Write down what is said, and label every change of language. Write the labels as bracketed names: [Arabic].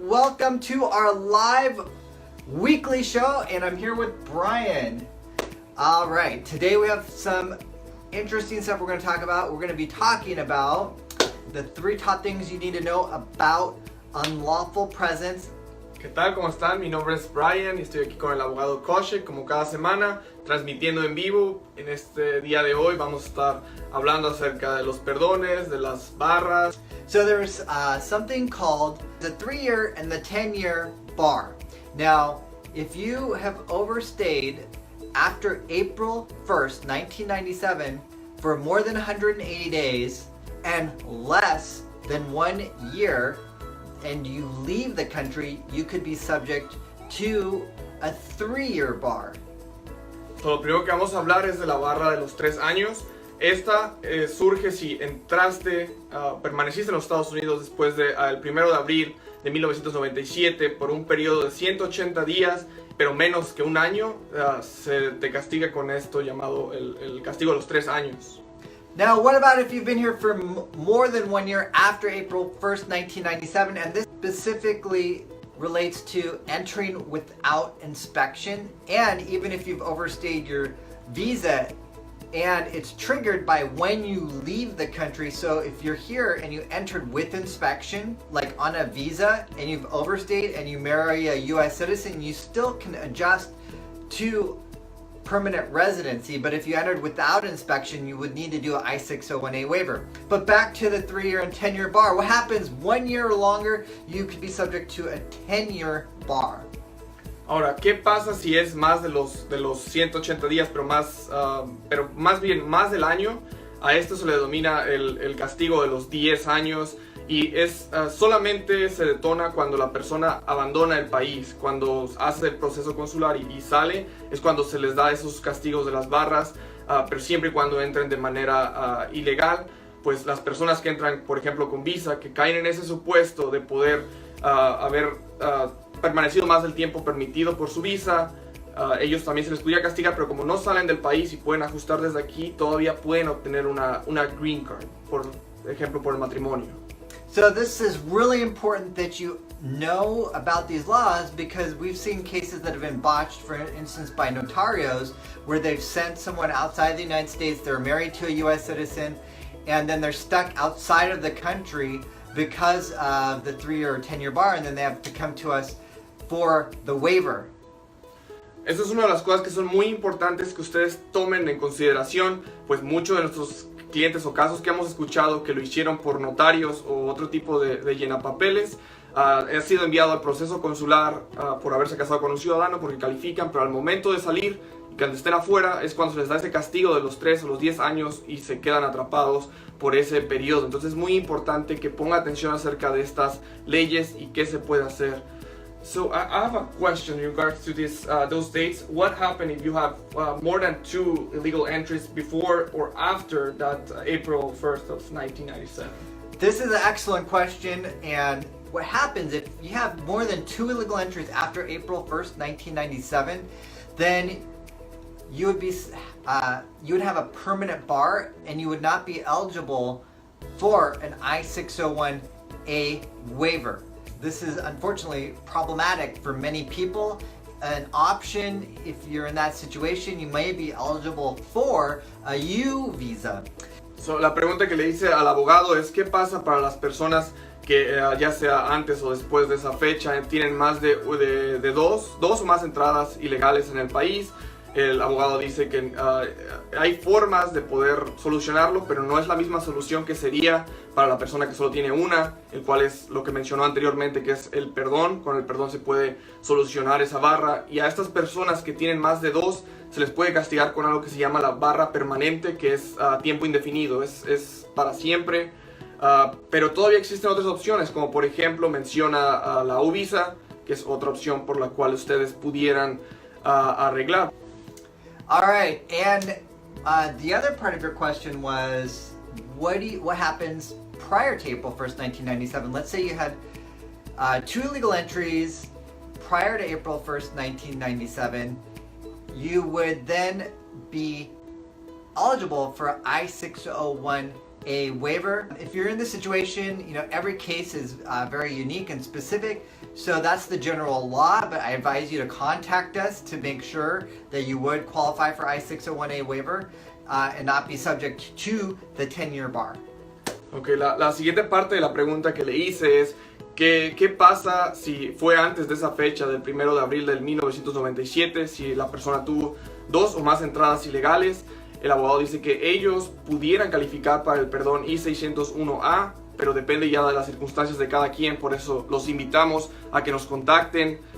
[English] Welcome to our live weekly show, and I'm here with Brian. All right, today we have some interesting stuff we're going to talk about. We're going to be talking about the 3 top things you need to know about unlawful presence. [Spanish] ¿Qué tal? ¿Cómo están? Mi nombre es Brian y estoy aquí con el abogado Kaushik como cada semana, transmitiendo en vivo. En este día de hoy vamos a estar hablando acerca de los perdones, de las barras. [English] So there's something called the 3-year and the 10-year bar. Now, if you have overstayed after April 1st, 1997 for more than 180 days and less than 1 year, and you leave the country, you could be subject to a 3-year bar. [Spanish] So, lo primero que vamos a hablar es de la barra de los 3 años. Esta surge si permaneciste en los Estados Unidos después del 1 de abril de 1997 por un periodo de 180 días, pero menos que un año, se te castiga con esto llamado el castigo de los 3 años. [English] Now, what about if you've been here for more than 1 year after April 1st, 1997, and this specifically relates to entering without inspection, and even if you've overstayed your visa, and it's triggered by when you leave the country. So if you're here and you entered with inspection, like on a visa, and you've overstayed and you marry a US citizen, you still can adjust to permanent residency. But if you entered without inspection, you would need to do an I-601A waiver. But back to the 3-year and 10-year bar. What happens 1 year or longer? You could be subject to a 10-year bar. [Spanish] Ahora, ¿qué pasa si es más de los 180 días, pero más bien más del año? A esto se le denomina el castigo de los 10 años y solamente se detona cuando la persona abandona el país, cuando hace el proceso consular y sale, es cuando se les da esos castigos de las barras, pero siempre y cuando entren de manera ilegal. Pues las personas que entran, por ejemplo, con visa, que caen en ese supuesto de poder haber permanecido más del tiempo permitido por su visa, ellos también se les podría castigar, pero como no salen del país y pueden ajustar desde aquí, todavía pueden obtener una green card, por ejemplo, por el matrimonio. [English] So this is really important that you know about these laws, because we've seen cases that have been botched, for instance, by notarios, where they've sent someone outside the United States, they're married to a US citizen, and then they're stuck outside of the country because of the 3-year or 10-year bar, and then they have to come to us for the waiver. [Spanish] Esa es una de las cosas que son muy importantes que ustedes tomen en consideración, pues muchos de nuestros clientes o casos que hemos escuchado que lo hicieron por notarios o otro tipo de llenapapeles, ha sido enviado al proceso consular por haberse casado con un ciudadano porque califican, pero al momento de salir y cuando estén afuera es cuando se les da ese castigo de los 3 o los 10 años y se quedan atrapados por ese periodo. Entonces es muy importante que ponga atención acerca de estas leyes y qué se puede hacer. [English] So I have a question in regards to those dates. What happened if you have more than 2 illegal entries before or after that April 1st of 1997? This is an excellent question, and what happens if you have more than 2 illegal entries after April 1st, 1997, then you would have a permanent bar, and you would not be eligible for an I-601A waiver. This is unfortunately problematic for many people. An option, if you're in that situation, you may be eligible for a U visa. [Spanish] So, la pregunta que le hice al abogado es ¿qué pasa para las personas que ya sea antes o después de esa fecha tienen más de dos o más entradas ilegales en el país? El abogado dice que hay formas de poder solucionarlo, pero no es la misma solución que sería para la persona que solo tiene una, el cual es lo que mencionó anteriormente, que es el perdón. Con el perdón se puede solucionar esa barra, y a estas personas que tienen más de 2 se les puede castigar con algo que se llama la barra permanente, que es a tiempo indefinido, es para siempre. Pero todavía existen otras opciones, como por ejemplo menciona la U-Visa, que es otra opción por la cual ustedes pudieran arreglar. [English] All right, and the other part of your question was, what happens prior to April 1st, 1997? Let's say you had 2 illegal entries prior to April 1st, 1997. You would then be eligible for I-601 a waiver. If you're in this situation, every case is very unique and specific. So that's the general law, but I advise you to contact us to make sure that you would qualify for I-601A waiver and not be subject to the 10-year bar. [Spanish] Ok, la siguiente parte de la pregunta que le hice es ¿qué pasa si fue antes de esa fecha del 1 de abril del 1997, si la persona tuvo 2 o más entradas ilegales? El abogado dice que ellos pudieran calificar para el perdón I-601A, pero depende ya de las circunstancias de cada quien, por eso los invitamos a que nos contacten.